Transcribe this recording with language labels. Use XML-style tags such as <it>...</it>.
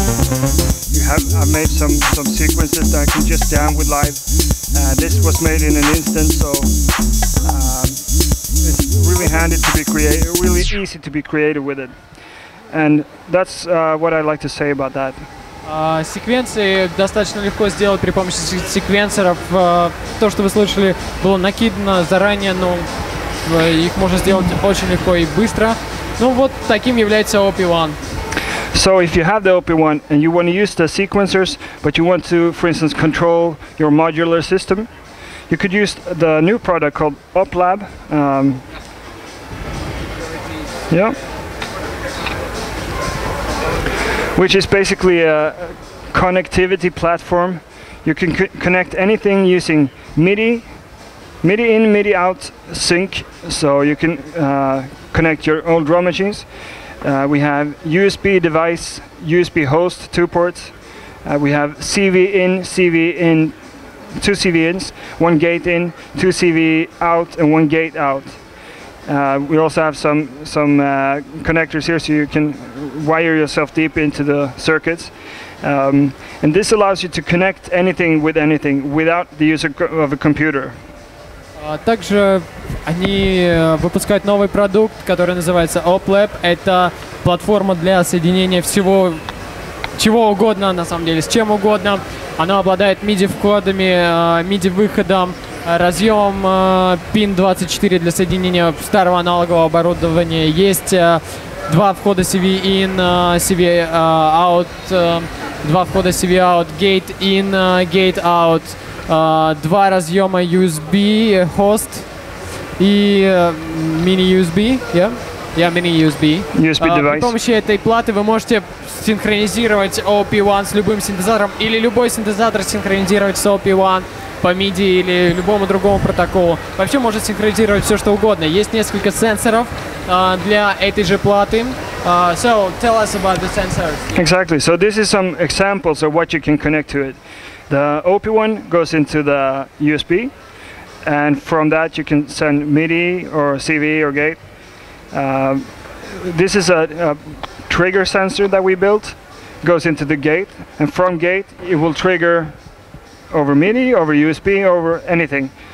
<en>I've made some sequences that I can just jam with live. This was made in an instant, so it's really handy to be creative, really easy to be creative with it. And that's what I like to say about that.</en> <ru>Секвенции достаточно легко сделать при помощи секвенсоров. То, что вы слышали, было накидано заранее, но их можно сделать очень легко и быстро. Ну вот таким является OP-1.</ru> <en>So if you have the OP-1 and you want to use the sequencers, but you want to, for instance, control your modular system, you could use the new product called Oplab. Which is basically a connectivity platform. You can connect anything using MIDI in, MIDI out sync. So you can connect your own drum machines. We have USB device, USB host, 2 ports. We have CV in, 2 CV ins, 1 gate in, 2 CV out, and 1 gate out. We also have some connectors here, so you can wire yourself deep into the circuits. And this allows you to connect anything with anything without the use of a computer.</en> <ru>Также они выпускают новый продукт, который называется Oplab. Это платформа для соединения всего, чего угодно, на самом деле, с чем угодно. Она обладает MIDI-входами, MIDI-выходом, разъем PIN 24 для соединения старого аналогового оборудования. Есть два входа CV-in, CV-out, два входа CV-out, gate-in, gate-out, два разъема USB, host и mini-USB, mini-USB.</ru> <en>device.</en> <ru>При помощи этой платы вы можете синхронизировать OP-1 с любым синтезатором или любой синтезатор синхронизировать с OP-1 по MIDI или любому другому протоколу. Вообще может синхронизировать все, что угодно. Есть несколько сенсоров для этой же платы.</ru> <en>So tell us about the sensors. Exactly. So this is some examples of what you can connect to it. The OP1 goes into the USB, and from that you can send MIDI or CV or gate. This is a trigger sensor that we built. Goes into the gate, and from gate it will trigger over MIDI, over USB, over anything.</en>